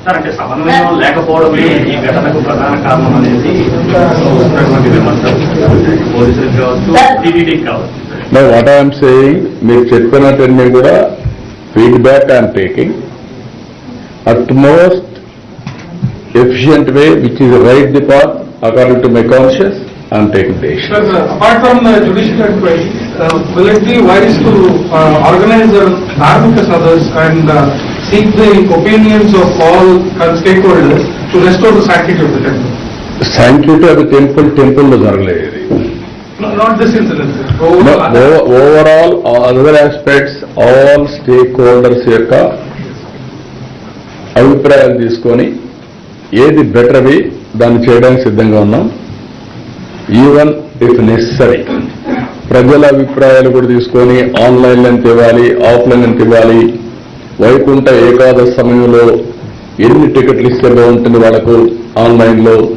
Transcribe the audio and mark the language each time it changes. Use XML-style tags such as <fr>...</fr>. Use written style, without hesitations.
<te>అంటే సమన్వయం లేకపోవడమే ఈ ఘటనకు ప్రధాన కారణం అనేది పోలీసులకు కావచ్చు, టీటీడీకి కావచ్చు.</te> <en>now what I'm saying,</en> <te>మీరు చెప్పినట్టన్నీ కూడా</te> <en>Feedback I'm taking. At most efficient way, which is the right path, according to my conscience, I am taking the action. Sir, apart from the judicial inquiry, will it be wise to organize the Dharmika Sadhas and seek the opinions of all stakeholders to restore the sanctity of the temple? Sanctity of the temple</en> <te>lo jaragaledu.</te> <en>No, not this incident, sir. Overall, other aspects, all stakeholders</en> <te>యొక్క అభిప్రాయాలు తీసుకొని ఏది బెటర్వి దాన్ని చేయడానికి సిద్ధంగా ఉన్నాం.</te> <en>even if necessary</en> <te>ప్రజల అభిప్రాయాలు కూడా తీసుకొని ఆన్లైన్ ఎంత ఇవ్వాలి, ఆఫ్లైన్ ఎంత ఇవ్వాలి, వైకుంఠ ఏకాదశి సమయంలో ఎన్ని టికెట్లు ఇస్తే బాగుంటుంది వాళ్ళకు ఆన్లైన్లో.</te>